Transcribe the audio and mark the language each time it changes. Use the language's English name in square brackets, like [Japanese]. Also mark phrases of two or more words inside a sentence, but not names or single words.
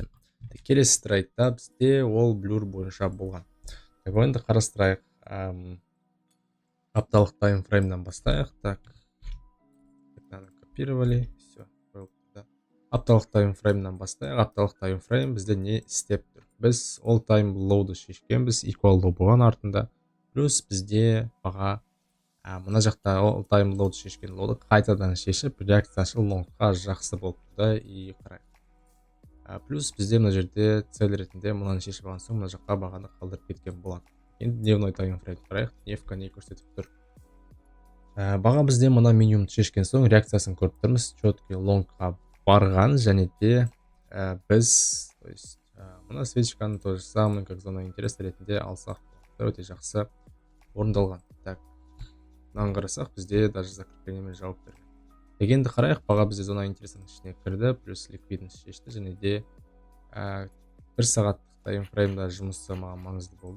[Kazakh] Келесі трейдта бізде ол блюр бойынша болған. Так, енді қарастырайық. Апталық таймфреймнен бастайық. [Russian] Так, копировали, все. [Kazakh] Апталық таймфреймнен бастайық. Апталық таймфрейм бізде не істеп тұр? Біз [English] all time low'ды [Kazakh] шешкенбіз, [English] equal low [Kazakh] болған артында. Плюс бізде баға мына жақта [English] all time low'ды [Kazakh] шешкен лоуды қайтадан шешіп, реакциясы лонгқа жақсы болып тұрды. И қарайық. Плюс бізде мына жерде цель ретінде мынаны шешіп алған соң мына жаққа бағаны қалдырып кеткен болады. Енді дневной таймфрейм қарайық. Невка не көрсетіп тұр? Баға бізде мына минимумды шешкен соң реакциясын көріп тұрмыз. Четкий лонгқа барған, және де біз мына свечканы [Russian] тоже самый как зона интереса [Kazakh] ретінде алсақ өте жақсы орындалған. Так, мынаны қарасақ бізде [Russian] даже закреплениемен [Kazakh] жауап берген. Дегенді қарайық, баға бізде [Russian] зона интересінің [Kazakh] ішіне кірді, плюс ликвидность шешті, және де 1 сағаттық таймфреймда жұмысы маған маңызды болды.